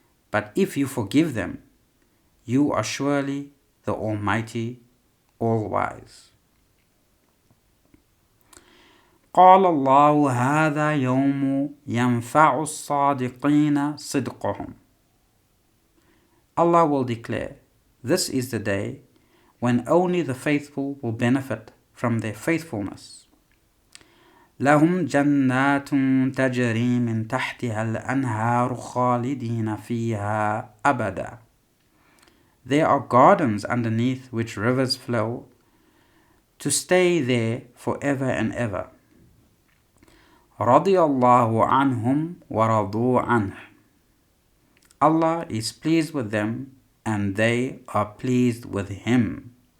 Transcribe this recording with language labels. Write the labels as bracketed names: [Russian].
[English] But if you forgive them, you are surely the Almighty, All-Wise. [Arabic] قال الله هذا يوم ينفع الصادقين صدقهم. [English] Allah will declare, this is the day when only the faithful will benefit from their faithfulness. [Arabic] لهم جنات تجري من تحتها الأنهار خالدين فيها أبدا. [English] There are gardens underneath which rivers flow to stay there forever and ever. [Arabic] رضي الله عنهم ورضوا عنه. [English] Allah is pleased with them and they are pleased with Him.